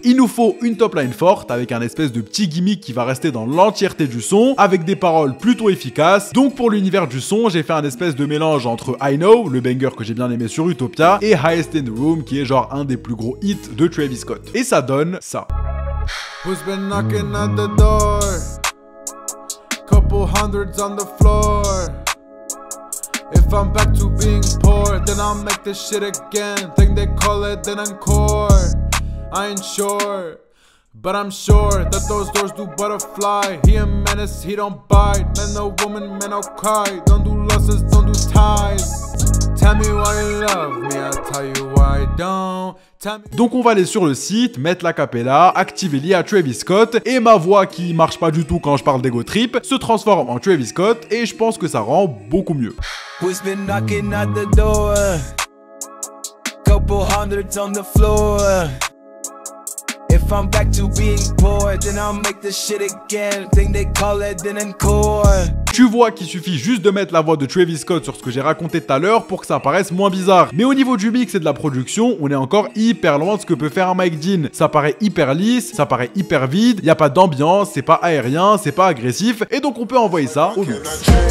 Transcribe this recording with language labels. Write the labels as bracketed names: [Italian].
[French] Il nous faut une top line forte avec un espèce de petit gimmick qui va rester dans l'entièreté du son, avec des paroles plutôt efficaces. Donc pour l'univers du son, j'ai fait un espèce de mélange entre I Know, le banger que j'ai bien aimé sur Utopia, et Highest in the Room, qui est genre un des plus gros hits de Travis Scott. Et ça donne ça. [English] Who's been knocking at the door? Couple hundreds on the floor. If I'm back to being poor, then I'll make this shit again. Think they call it an encore. I ain't sure, but I'm sure that those doors do butterfly. He a menace, he don't bite. Man, no woman, man, no cry. Don't do losses, don't do ties. Tell me why you love me, I'll tell you why I don't. [French] Donc on va aller sur le site, mettre la cappella, activer l'IA Travis Scott, et ma voix qui marche pas du tout quand je parle d'ego trip se transforme en Travis Scott, et je pense que ça rend beaucoup mieux. [English] Who's been knocking at the door? Couple hundreds on the floor. If I'm back to being poor, then I'll make this shit again. Think they call it an encore. [French] Tu vois qu'il suffit juste de mettre la voix de Travis Scott sur ce que j'ai raconté tout à l'heure pour que ça paraisse moins bizarre. Mais au niveau du mix et de la production, on est encore hyper loin de ce que peut faire un Mike Dean. Ça paraît hyper lisse, ça paraît hyper vide, y a pas d'ambiance, c'est pas aérien, c'est pas agressif, et donc on peut envoyer ça au mix.